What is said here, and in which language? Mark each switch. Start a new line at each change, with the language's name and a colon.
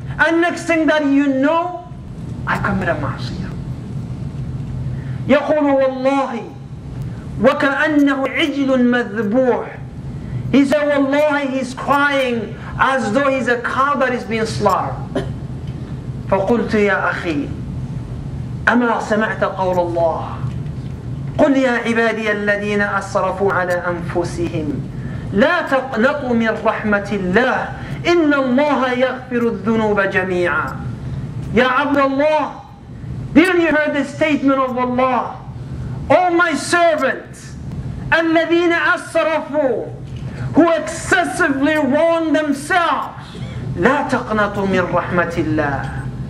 English: And next thing that you know, I commit a ma'asiyah.
Arabic: يقول والله وكأنه عجل مذبوح.
English: He said, Wallahi, he's crying as though he's a cow that is being slaughtered.
Arabic: فقلت يا أخي أما سمعت قول الله قل يا عبادي الذين أسرفوا على أنفسهم لا تقنطوا من رحمة الله إن الله يغفر الذنوب جميعا. يا عبد الله,
English: didn't you hear the statement of Allah? O my servants,
Arabic: الذين أسرفوا,
English: who excessively wrong themselves,
Arabic: لا تقنطوا من رحمة الله.